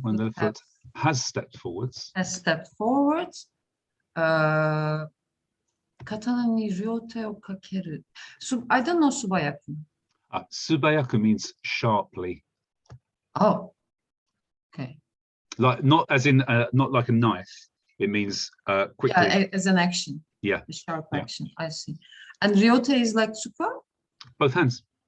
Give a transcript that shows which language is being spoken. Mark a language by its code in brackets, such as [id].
[en] When the foot has stepped forwards. Has stepped forwards. [ja] 刀に両手をかける。 [en] I don't know [ja] 素早く。 [en] Subayaku means sharply, Oh, okay. like not as in not like a knife. It means quickly. Yeah, as an action. Yeah. A sharp Yeah. action. I see. And ryote is like tsuka? Both hands.